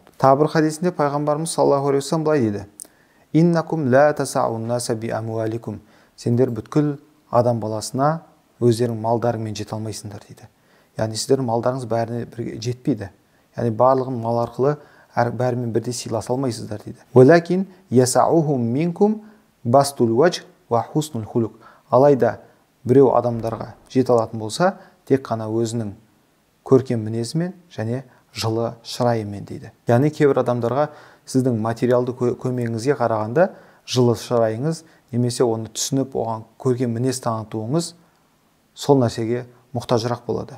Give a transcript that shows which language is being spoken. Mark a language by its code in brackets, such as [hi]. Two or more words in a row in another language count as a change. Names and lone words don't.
[kk] Тағы бір хадисінде пайғамбарымыз [ar] صلى الله عليه وسلم [kk] былай дейді: [ar] «إنكم لا تسعون الناس بأموالكم». [kk] Сендер бүткіл адам баласына өздерің малдарыңмен жете алмайсыңдар дейді. Яғни сіздердің малдарыңыз бәріне бірге жетпейді. Яғни барлығын мал арқылы бәрімен бірдей сыйласа алмайсыздар дейді. [ar] «ولكن يسعهم منكم بسط الوجه وحسن الخلق». [kk] Алайда біреу адамдарға жете алатын болса, тек қана өзінің көркем мінезімен және жылы шырайымен дейді. Яғни кейбір адамдарға сіздің материалды көмегіңізге қарағанда жылы шырайыңыз немесе оны түсініп, оған көркем мінез танытуыңыз сол нәрсеге мұқтажырақ болады.